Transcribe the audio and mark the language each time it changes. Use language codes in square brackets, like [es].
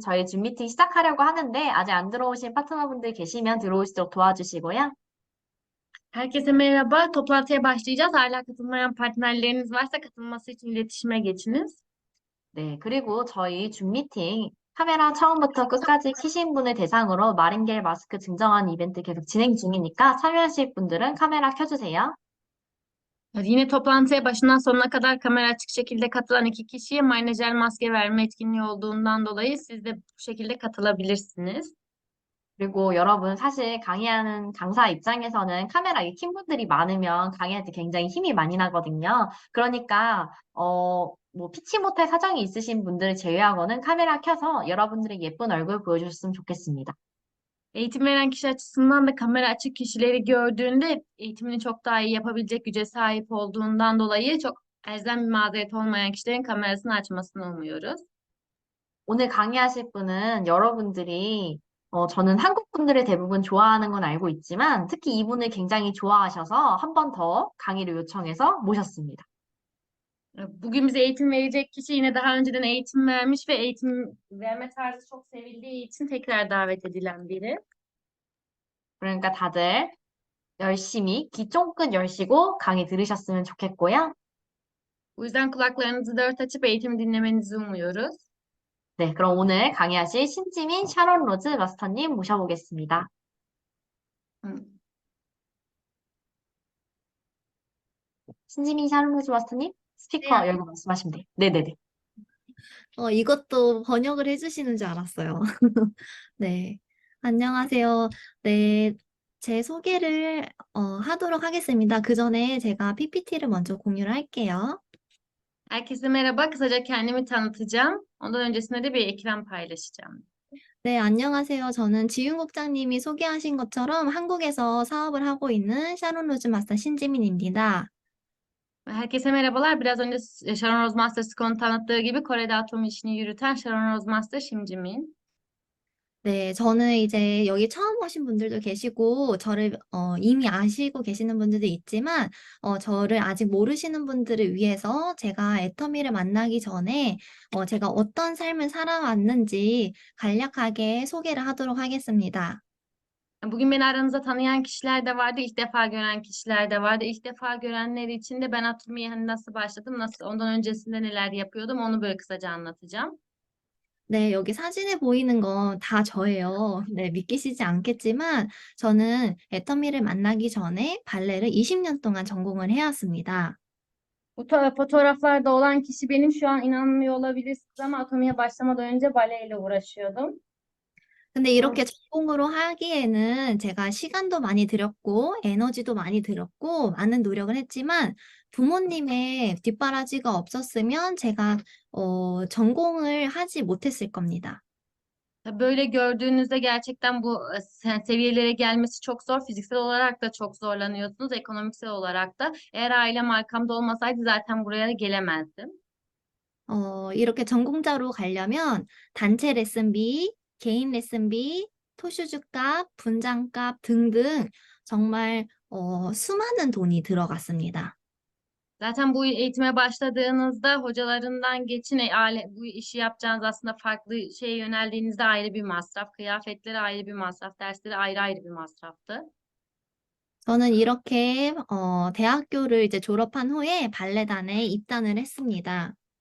[ko] 저희 줌 미팅 시작하려고 하는데, 아직 안 들어오신 파트너분들 계시면 들어오시도록 도와주시고요. [tr] Herkese merhaba. Toplantıya başlayacağız. Hala katılmayan partnerleriniz varsa katılması için iletişime geçiniz. [ko] 네, 그리고 저희 줌 미팅 카메라 처음부터 끝까지 켜신 분을 대상으로 마링겔 마스크 증정하는 이벤트 계속 진행 중이니까 참여하실 분들은 카메라 켜주세요. [tr] Yine toplantıya başından sonuna kadar kamera açık şekilde katılan iki kişiye menajer maske verme etkinliği olduğundan dolayı siz de bu şekilde katılabilirsiniz. [ko] 그리고 여러분, 사실 강의하는 강사 입장에서는 카메라 킨 분들이 많으면 강의할 때 굉장히 힘이 많이 나거든요. 그러니까, 뭐, 피치 못할 사정이 있으신 분들을 제외하고는 카메라 켜서 여러분들의 예쁜 얼굴 보여주셨으면 좋겠습니다. [tr] Eğitim veren kişi açısından da kamera açık kişileri gördüğünde eğitimini çok daha iyi yapabilecek güce sahip olduğundan dolayı çok elzem bir mazeret olmayan kişilerin kamerasını açmasını umuyoruz. [ko] 오늘 강의하실 분은 여러분들이, 저는 한국 분들을 대부분 좋아하는 건 알고 있지만, 특히 이분을 굉장히 좋아하셔서 한 번 더 강의를 요청해서 모셨습니다. [tr] Bugün bize eğitim verecek kişi yine daha önceden eğitim vermiş ve eğitim verme tarzı çok sevildiği için tekrar davet edilen biri. [ko] 그러니까 다들 열심히 귀 쫑긋 열시고 강의 들으셨으면 좋겠고요. [tr] Bu yüzden kulaklarınızı dört açıp eğitimi dinlemenizi umuyoruz. [ko] 네, 그럼 오늘 강의하실 신지민 샤론 로즈 마스터님 모셔보겠습니다. Hı. 신지민 샤론 로즈 마스터님 스피커 네, 열고 말씀하시면 돼요. 네네네. 이것도 번역을 해주시는 줄 알았어요. 네. 안녕하세요. 네. 제 소개를 하도록 하겠습니다. 그 전에 제가 PPT를 먼저 공유를 할게요. [tr] Herkese merhaba. Kısaca kendimi tanıtacağım. Ondan öncesinde de bir ekran paylaşacağım. [ko] 네, 안녕하세요. 저는 지윤 국장님이 소개하신 것처럼 한국에서 사업을 하고 있는 샤론 로즈 마스터 신지민입니다. [tr] Herkese merhabalar. Biraz önce Sharon Rose Master Scone'un tanıttığı gibi Kore'de atom işini yürüten Sharon Rose Master Kim Jimin. [ko] 네, 저는 이제 여기 처음 오신 분들도 계시고, 저를 이미 아시고 계시는 분들도 있지만, 저를 아직 모르시는 분들을 위해서 제가 애터미를 만나기 전에 제가 어떤 삶을 살아왔는지 간략하게 소개를 하도록 하겠습니다. [tr] Bugün beni aranızda tanıyan kişiler de vardı, ilk defa gören kişiler de vardı. İlk defa görenler için de ben atomiye hani nasıl başladım, nasıl ondan öncesinde neler yapıyordum onu böyle kısaca anlatacağım. [ko] 네, 여기 사진에 보이는 건 다 저예요. 네, 믿기시지 않겠지만, 저는 애터미를 만나기 전에 발레를 20년 동안 전공을 해왔습니다. [tr] Fotoğraflarda olan kişi benim. Şu an inanmıyor olabilirsiniz ama atomiye başlamadan önce baleyle uğraşıyordum. [ko] 근데 이렇게 전공으로 하기에는 제가 시간도 많이 들였고, 에너지도 많이 들였고, 많은 노력을 했지만, 부모님의 뒷바라지가 없었으면 제가 전공을 하지 못했을 겁니다. [tr] Tabii böyle gördüğünüzde gerçekten bu seviyelere gelmesi çok zor. Fiziksel olarak da çok zorlanıyorsunuz, ekonomiksel olarak da. Eğer ailem arkamda olmasaydı zaten buraya gelemezdim. [ko] 이렇게 전공자로 가려면 단체 레슨비, 개인 레슨비, 토슈즈 값, 분장 값 등등 정말 수많은 돈이 들어갔습니다. [tr] Zaten bu eğitime başladığınızda hocalarından geçin, bu işi yapacağınız aslında farklı şeye yöneldiğinizde ayrı bir masraf, kıyafetleri ayrı bir masraf, dersleri ayrı ayrı bir masraftı. [ko] 저는 이렇게 대학교를 이제 졸업한 후에 발레단에 입단을 했습니다.